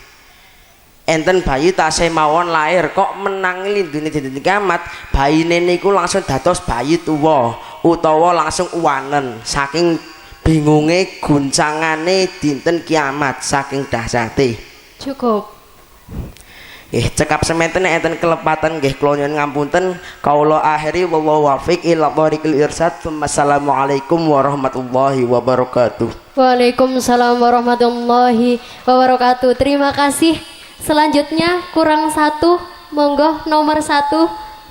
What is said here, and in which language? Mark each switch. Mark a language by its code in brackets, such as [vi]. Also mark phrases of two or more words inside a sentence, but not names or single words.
[jv] Enten bayi tasih mawon lahir kok menangi lindune dinten kiamat, bayine niku langsung dados bayi tuwa utawa langsung uwanen saking bingunge guncangane dinten kiamat saking dahsyate. Cukup. Cekap semanten enten kelepatan nggih kula nyuwun ngapunten. Kaula akhiri [ar] والله الموفق إلى طريق الإرشاد. والسلام عليكم ورحمة الله وبركاته. وعليكم السلام ورحمة الله وبركاته. [id] Terima kasih. Selanjutnya kurang satu, monggo nomor 1.